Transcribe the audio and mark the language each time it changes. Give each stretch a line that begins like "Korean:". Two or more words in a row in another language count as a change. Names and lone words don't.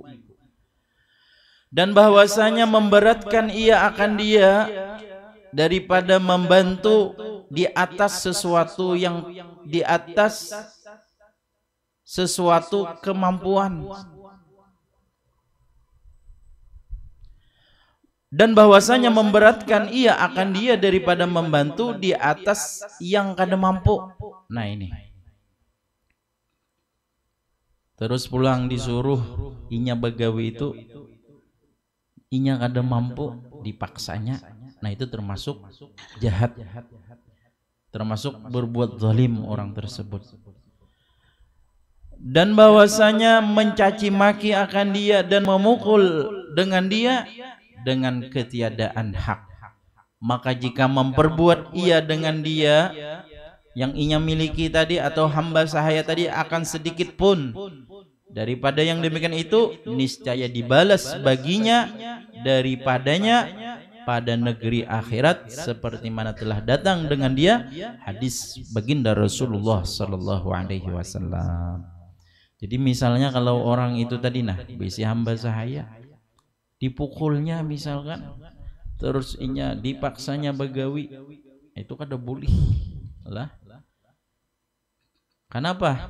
Indonesian: Dan bahwasanya memberatkan ia akan dia daripada membantu di atas sesuatu yang di atas sesuatu kemampuan. Dan bahwasanya memberatkan ia akan dia daripada membantu di atas yang kada mampu.
Banjar: Nah ini. Terus pulang disuruh inya begawi itu, inya kada mampu, dipaksanya.
Indonesian: Nah itu termasuk jahat, termasuk berbuat zalim orang tersebut. Dan bahwasanya mencaci maki akan dia dan memukul dengan dia dengan ketiadaan hak. Maka jika memperbuat ia dengan dia yang inya miliki tadi atau hamba sahaya tadi akan sedikit pun daripada yang demikian itu, niscaya dibalas baginya daripadanya pada negeri akhirat seperti mana telah datang dengan dia hadis baginda Rasulullah
Arabic: صلى الله عليه وسلم.
Banjar: Jadi misalnya kalau orang itu tadi bisi hamba sahaya dipukulnya misalkan, terus inya dipaksanya begawi, itu kada boleh lah.
Indonesian: Kenapa?